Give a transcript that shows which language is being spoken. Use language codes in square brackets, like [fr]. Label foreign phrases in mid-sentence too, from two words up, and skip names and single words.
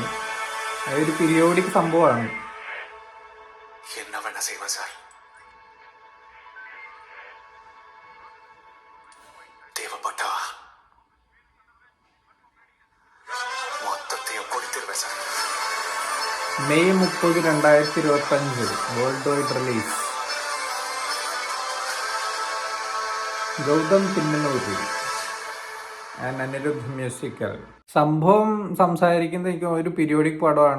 [ml] അതൊരു പീരിയോഡിക് സംഭവമാണ്. [ta] என்ன வேணா செய்வேன் சார். தேவைப்பட்டா மொத்தத்தையும் கொடுத்துருவேன் சார். [ml] മെയ് 30, 2025 [en] world wide release. [ml] ഗൗതം തിന്നനൂരി ആൻഡ് അനിരുദ്ധ് മ്യൂസിക്കൽ. സംഭവം സംസാരിക്കുന്നത് എനിക്ക് ഒരു പീരിയോഡിക് പടമാണ്.